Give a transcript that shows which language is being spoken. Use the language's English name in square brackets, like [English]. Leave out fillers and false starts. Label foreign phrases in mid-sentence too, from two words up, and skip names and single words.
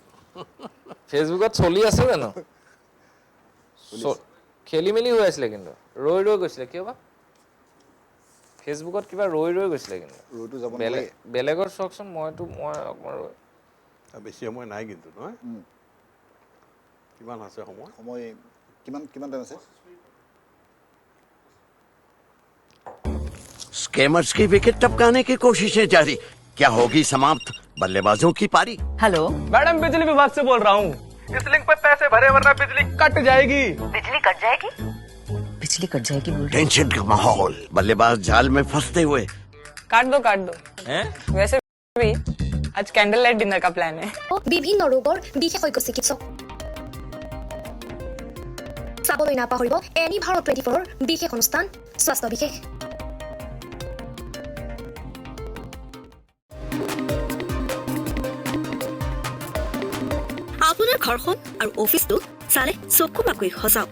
[Assamese] ফেচবুকত চলি আছে জানো খেলি মেলি হৈ আছিলে কিন্তু ৰৈ গৈছিলে কিয় বা ফেচবুকত কিবা ৰৈ গৈছিলে কিন্তু বেলেগৰ চাওকচোন মই অকণমান বেছি সময় নাই কিন্তু নহয় কিমান আছে সময় কিমান টাইম আছে [Hindi] स्कैमर्स की विकेट टपकाने की कोशिशें जारी, क्या होगी समाप्त बल्लेबाजों की पारी? हेलो मैडम बिजली विभाग से बोल रहा हूँ, इस लिंक पे पैसे भरे वरना बिजली कट जाएगी। बिजली कट जाएगी? बिजली कट जाएगी बोल रहे टेंशन का माहौल, बल्लेबाज जाल में फंसते हुए। काट दो वैसे भी आज [English] candle light dinner [Hindi] का प्लान है। [Assamese] বিভিন্ন ৰোগৰ বিশেষজ্ঞ চিকিৎসক চাবলৈ নাপাহৰিব এনি ভাৰত 24ৰ বিশেষ অনুষ্ঠান স্বাস্থ্য বিশেষ। আপোনাৰ ঘৰখন আৰু অফিচটো চালে চকু পাকৈ সজাওক।